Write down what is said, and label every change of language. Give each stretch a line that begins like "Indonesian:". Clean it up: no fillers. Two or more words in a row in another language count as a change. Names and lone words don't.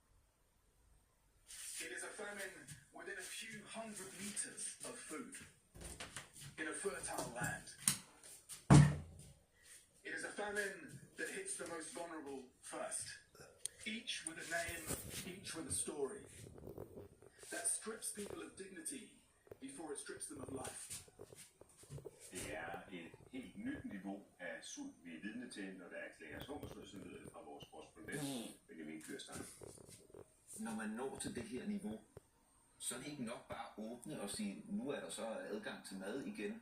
English: It is a famine within a few hundred meters of food in a fertile land. It is a famine that hits the most vulnerable first, each with a name, each with a story, that strips people of dignity before it strips them of life.
Danish: Det er et helt nyt niveau af sult, vi er vidne til, når der erklæres hungersnød fra vores korrespondent, Benjamin Kjørstheim. Når man når til det her niveau, så er det ikke nok bare at åbne og sige, nu er der så adgang til mad igen.